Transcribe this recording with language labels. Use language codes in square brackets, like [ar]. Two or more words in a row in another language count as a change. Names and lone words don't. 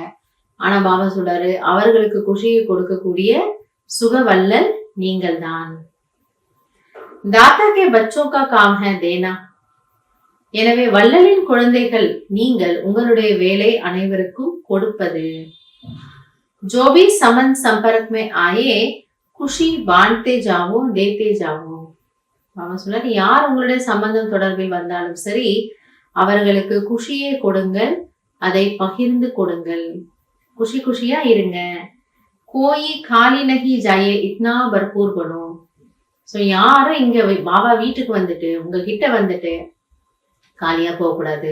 [ta] ஆனா பாபா சொல்றாரு, அவர்களுக்கு குஷியை கொடுக்கக்கூடிய சுகவல்லல் நீங்கள் தான். [hi] दाता के बच्चों का काम है देना. [ta] எனவே வள்ளலின் குழந்தைகள் நீங்கள், உங்களுடைய வேலை அனைவருக்கும் கொடுப்பது. [hi] जो भी समन संपर्क में आए खुशी बांटते जाओ देते जाओ. [ta] அவன் சொல்றாரு, யார் உங்களுடைய சம்பந்தம் தொடர்பில் வந்தாலும் சரி, அவர்களுக்கு குஷியை கொடுங்கள், அதை பகிர்ந்து கொடுங்கள், குஷி குஷியா இருங்க. [hi] कोई खाली नहीं जाए इतना भरपूर बनो. [ta] சோ யாரும் இங்க பாபா வீட்டுக்கு வந்துட்டு உங்ககிட்ட வந்துட்டு காலியா போக கூடாது.